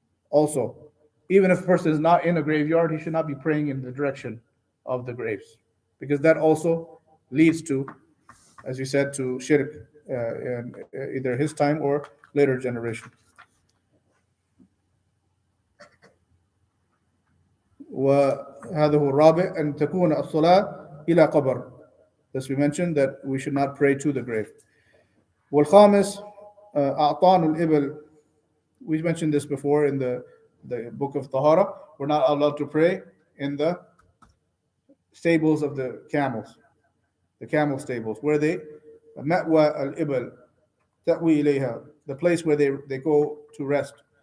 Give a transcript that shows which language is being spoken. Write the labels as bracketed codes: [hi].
[en] Also, even if a person is not in a graveyard, he should not be praying in the direction of the graves, because that also leads to, as we said, to shirk in either his time or later generation. [ar] وهذا هو الرابع أن تكون الصلاة إلى قبر. [en] Thus we mentioned that we should not pray to the grave. [ar] والخامس أعطان الإبل. [en] We mentioned this before in the book of Tahara. We're not allowed to pray in the stables of the camel stables, where they [ar] مأوى الإبل تأوي إليها, [en] the place where they go to rest.